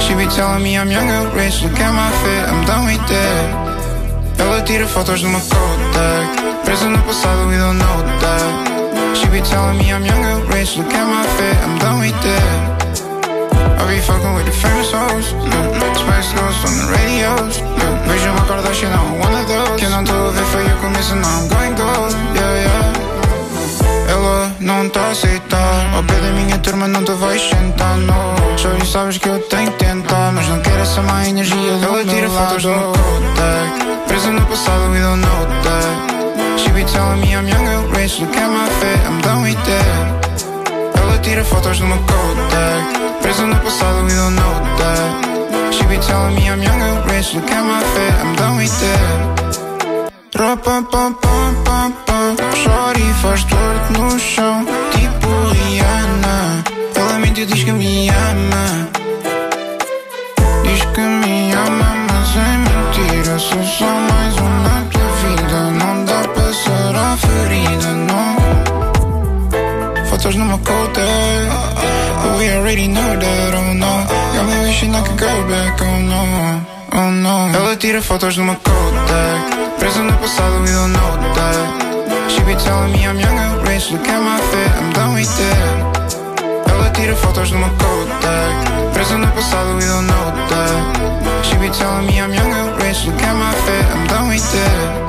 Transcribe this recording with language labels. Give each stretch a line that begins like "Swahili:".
English: Telling me I'm young and rich, look at my fit, I'm done with it.
Portuguese: Ela tira fotos numa Kodak, preso no passado,
English: we don't know that. She be telling me I'm young and rich, look at my fit, I'm done with it. I be fucking with the famous hoes, Spice Girls on the radios.
Portuguese: Vejo uma Kardashian,
English: I'm one of those.
Portuguese: Que não tô a ver foi eu com isso,
English: now I'm going gold, yeah, yeah.
Portuguese: Ela não tá a aceitar, ao pé da minha turma não te vais sentar, no. Só e sabes que eu tenho que tentar, mas não quero essa má energia do meu lado. Ela tira fotos no Kodak, presa no passado,
English: we don't know that. She be telling me I'm young and rich, look at my fit, I'm done with that.
Portuguese: Ela tira fotos no Kodak, presa no passado,
English: we don't know that. She be telling me I'm young and rich, look at my fit, I'm done with that.
Portuguese: Ropa-pa-pa-pa-pa, chora e faz torto no chão, tipo Rihanna. Diz que me ama. Diz que me ama, mas é mentira. Sou só mais um na tua vida. Não dá pra ser a ferida, não. Fotos numa cota.
English: But we already know that, oh no. Got me wishing I could go back, oh no.
Portuguese: Oh no. Ela tira fotos numa cota. Presa no passado,
English: we don't know that. She be telling me I'm young and rich. Look at my fit, I'm done with it.
Portuguese: Ela tira fotos do meu Kodak. Preso no passado,
English: we don't know that. She be telling me I'm young and rich. Look at my fit, I'm done with it.